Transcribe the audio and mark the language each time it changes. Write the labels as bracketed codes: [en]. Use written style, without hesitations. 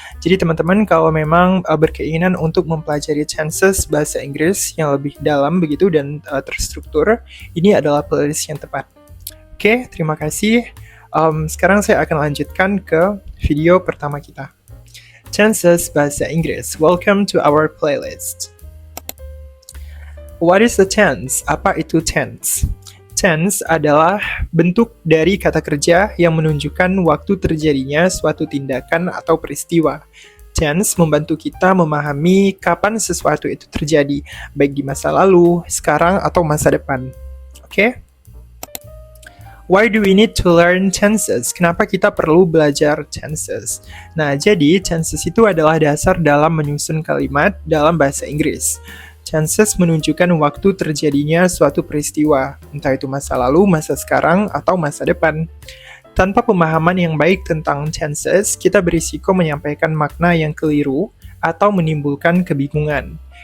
[id] Jadi teman-teman kalau memang berkeinginan untuk mempelajari chances bahasa Inggris yang lebih dalam begitu dan terstruktur, ini adalah playlist yang tepat. Oke, terima kasih. Sekarang saya akan lanjutkan ke video pertama kita. Chances bahasa Inggris. [en] Welcome to our playlist. What is the tense? [id] Apa itu tense? Tense adalah bentuk dari kata kerja yang menunjukkan waktu terjadinya suatu tindakan atau peristiwa. Tense membantu kita memahami kapan sesuatu itu terjadi, baik di masa lalu, sekarang, atau masa depan. Oke? [en] Why do we need to learn tenses? [id] Kenapa kita perlu belajar tenses? Nah, jadi tenses itu adalah dasar dalam menyusun kalimat dalam bahasa Inggris. Tenses menunjukkan waktu terjadinya suatu peristiwa, entah itu masa lalu, masa sekarang, atau masa depan. Tanpa pemahaman yang baik tentang tenses, kita berisiko menyampaikan makna yang keliru atau menimbulkan kebingungan.